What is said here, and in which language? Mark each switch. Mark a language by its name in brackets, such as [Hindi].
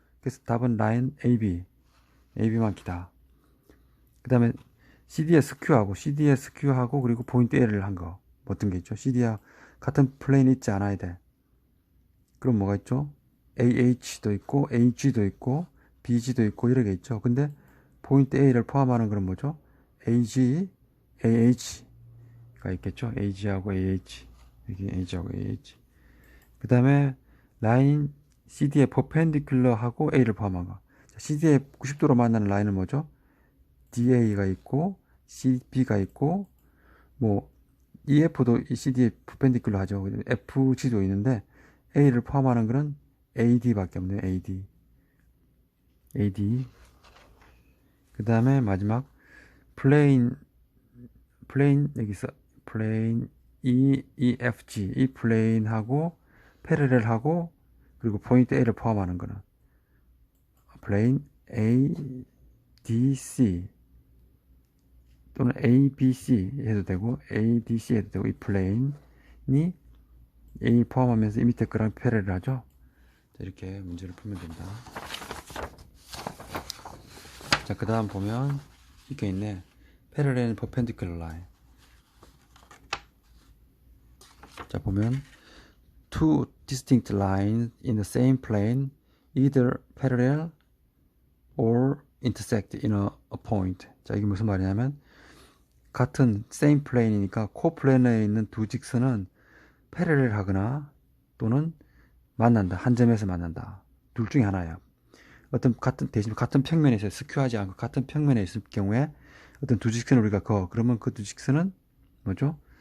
[Korean] 그래서 답은 라인 AB만 기다. 그 다음에 CD에 스큐하고 그리고 포인트 A를 한 거 어떤 게 있죠? CD와 같은 플레인 있지 않아야 돼. 그럼 뭐가 있죠? AH도 있고 AG도 있고 BG도 있고 이런 게 있죠. 근데 포인트 A를 포함하는 거는 뭐죠? AG, AH가 있겠죠. AG하고 AH 여기 AG하고 AH. 그 다음에 라인 CD에 퍼펜디큘러하고 A를 포함한 거. CD에 90도로 만나는 라인은 뭐죠? DA가 있고 CB가 있고 뭐 EF도 CD에 퍼펜디큘러 하죠. FG도 있는데 A를 포함하는 거는 AD밖에 없네요. AD. 그 다음에 마지막 플레인 여기서 플레인 EFG 이 플레인하고 패러렐하고 그리고 포인트 A를 포함하는 거는 플레인 ADC 또는 ABC 해도 되고 ADC 해도 되고 이 플레인이 A 포함하면서 이 밑에 거랑 패러렐 하죠. 자, 이렇게 문제를 풀면 된다. 자, 그 다음 보면 이렇게 있네. [English] Parallel and perpendicular line. [Korean] 자, 보면 [English] two distinct lines in the same plane either parallel or intersect in a point. [Korean] 자, 이게 무슨 말이냐면 같은 same plane이니까 코플레너에 있는 두 직선은 패러렐 하거나 또는 만난다. 한 점에서 만난다. 둘 중에 하나야. 대신 같은 평면에 있어요. 스큐하지 않고 같은 평면에 있을 경우에 어떤 두 직선을 우리가 그러면 그 두 직선은 뭐죠?